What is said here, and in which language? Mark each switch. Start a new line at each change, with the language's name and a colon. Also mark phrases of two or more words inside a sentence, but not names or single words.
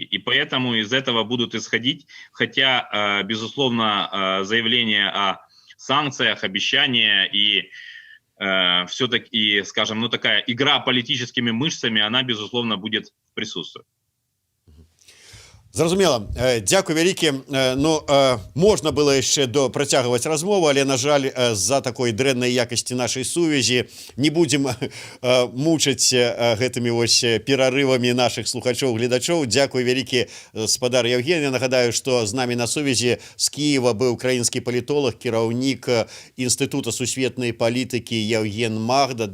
Russian: И поэтому из этого будут исходить, хотя, безусловно, заявления о санкциях, обещания и все-таки, скажем, такая игра политическими мышцами, она, безусловно, будет присутствовать.
Belarusian: Зразумела. Дзякуй вялікі. Ну, можна было яшчэ працягваць размову, але, на жаль, з-за такой дрэннай якасці нашай сувязі не будзем мучыць гэтымі вось перарывамі нашых слухачоў, гледачоў. Дзякуй вялікі, спадар Евген. Я нагадаю, што з намі на сувязі з Кіева быў украінскі палітолог, кіраўнік Інстытута сусветнай палітыкі Евген Магда.